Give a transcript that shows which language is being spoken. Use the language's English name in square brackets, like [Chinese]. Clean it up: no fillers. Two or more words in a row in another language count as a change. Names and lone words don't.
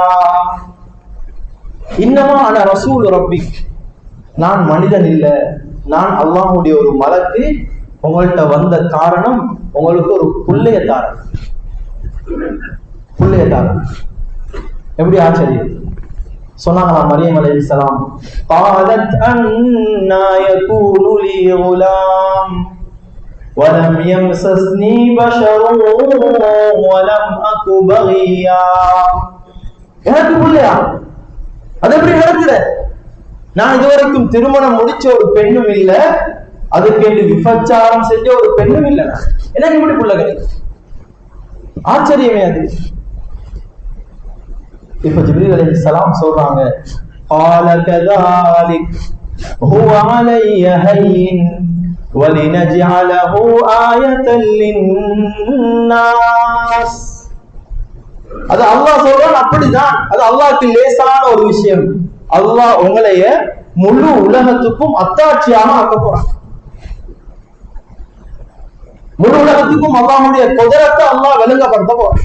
[Arabic] إنما أنا رسول ربك, [Tamil] நான் மனிதன் இல்ல, நான் அல்லாஹ்வுடைய ஒரு மலக்கு. உங்கள்கிட்ட வந்த காரணம் உங்களுக்கு ஒரு புள்ளைய தாரன். புள்ளைய தாரன் எப்படி ஆச்சரியம். சொன்னாங்களா மரியம் அலைஹிஸ்ஸலாம், [Arabic] قالت أنى يكون لي غلام ولم يمسسني بشر ولم أك بغيا. [Tamil] எனக்கு புள்ளையா, அது எப்படி நடக்குது? நான் இதுவரைக்கும் திருமணம் முடிச்ச ஒரு பெண்ணும் இல்ல, அதுக்கென்று விபச்சாரம் செஞ்ச ஒரு பெண்ணும் இல்ல, எனக்கு எப்படி புள்ள கிடைக்கும்? ஆச்சரியமே அது. இப்ப ஜிப்ரீல் அலைஹிஸ்ஸலாம் சொல்றாங்க, [Arabic] قال كذلك هو علي هين ولنجعله آية للناس. [Tamil] அது அல்லாஹ் சொல்றான், அப்படிதான், அது அல்லாஹ்க்கு லேசான ஒரு விஷயம். அல்லாஹ் உங்களைய முழு உலகத்துக்கும் அத்தாட்சியாக ஆக்க போறான். முழு உலகத்துக்கும் அல்லாஹ்வுடைய குதிரத்தை அல்லாஹ் விளங்கப்படுத்த போறான்.